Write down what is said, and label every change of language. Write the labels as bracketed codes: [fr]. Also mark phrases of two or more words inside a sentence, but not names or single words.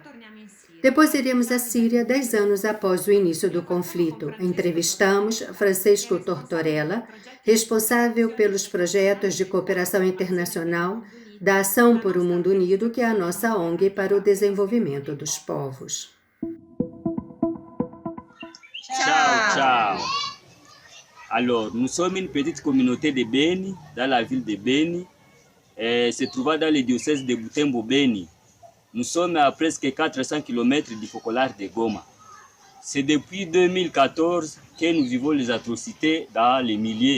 [pt] Depois iremos à Síria 10 anos após o início do conflito. Entrevistamos Francisco Tortorella, responsável pelos projetos de cooperação internacional da Ação por um Mundo Unido, que é a nossa ONG para o desenvolvimento dos povos. [it] Ciao, ciao. [fr] Alors, nous sommes une petite communauté de Beni, dans la ville de Beni, se trouvant dans le diocèse de Butembo-Beni. Nous sommes à presque 400 km du focolare de Goma. C'est depuis 2014 que nous vivons les atrocités dans les milliers.